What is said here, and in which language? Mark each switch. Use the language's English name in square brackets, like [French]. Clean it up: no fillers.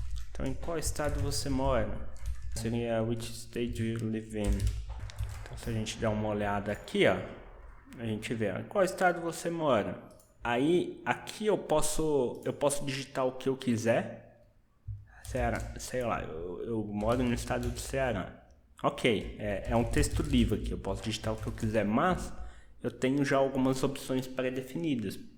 [Portuguese] Então, em qual estado você mora? Seria [English] which state you live in. [Portuguese] Então, se a gente der uma olhada aqui, ó, a gente vê, em qual estado você mora. Aí, aqui eu posso digitar o que eu quiser. Ceará, sei lá, eu moro no estado do Ceará. Ok, é um texto livre aqui, eu posso digitar o que eu quiser, mas eu tenho já algumas opções pré-definidas.